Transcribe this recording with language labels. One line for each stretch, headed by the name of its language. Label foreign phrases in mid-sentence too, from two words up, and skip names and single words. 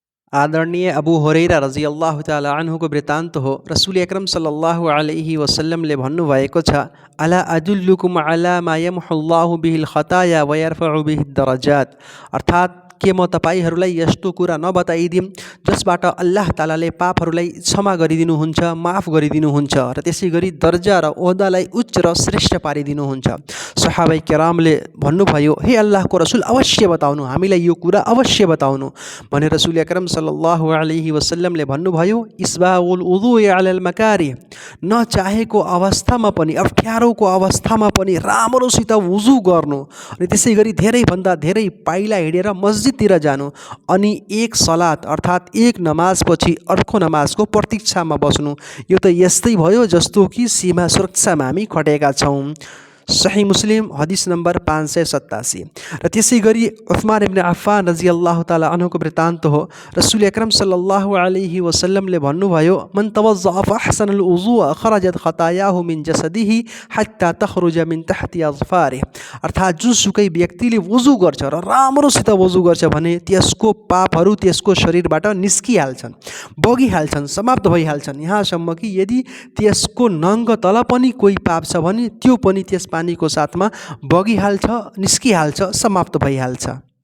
Nepali: आदरणीय अबू हुरैरा
Arabic: رضي الله تعالى عنه
Nepali: वृत्तान्त हो।
Arabic: رسول أكرم صلى الله عليه وسلم
Nepali: भन्नुभएको छ,
Arabic: ألا أدلكم على ما يمحو الله به الخطايا ويرفع به الدرجات.
Nepali: अर्थात् के म तपाईहरूलाई यस्तो कुरा नबताइदिउँ जसबाट अल्लाह तालाले पापहरूलाई क्षमा गरिदिनुहुन्छ, माफ गरिदिनुहुन्छ र त्यसै गरी दर्जा र ओहदालाई उच्च र श्रेष्ठ पारिदिनुहुन्छ।
Arabic: صحابة كرام
Nepali: भन्नुभयो, हे अल्लाहको रसुल, अवश्य बताउनु, हामीलाई यो कुरा अवश्य बताउनु भने
Arabic: رسول أكرم صلى الله عليه وسلم
Nepali: भन्नुभयो,
Arabic: إسباغ الوضوء على المكاره,
Nepali: नचाहेको अवस्थामा पनि, अप्ठ्यारोको अवस्थामा पनि राम्रोसित वुजु गर्नु, अनि त्यसै गरी धेरैभन्दा धेरै पाइला हिँडेर मस्जिदतिर जानु, अनि एक सलात अर्थात् एक नमाजपछि अर्को नमाजको प्रतीक्षामा बस्नु। यो त यस्तै भयो जस्तो कि सीमा सुरक्षामा हामी खटेका छौँ। सही मुस्लिम हदिस नम्बर 587। र त्यसै गरी उस्मान इब्न अफ्फान
Arabic: رضي الله تعالى عنه
Nepali: वृत्तान्त हो।
Arabic: رسول أكرم صلى الله عليه وسلم भन्नुभयो, من توضأ فأحسن الوضوء خرجت خطاياه من جسده حتى تخرج من تحت أظفاره.
Nepali: अर्थात् जुनसुकै व्यक्तिले वुजु गर्छ र राम्रोसित वुजु गर्छ भने त्यसको पापहरू त्यसको शरीरबाट निस्किहाल्छन्, बगिहाल्छन्, समाप्त भइहाल्छन्। यहाँसम्म कि यदि त्यसको नङ्ग तल पनि कोही पाप छ भने त्यो पनि त्यस पानीको साथमा बगिहाल्छ, निस्किहाल्छ, समाप्त भइहाल्छ।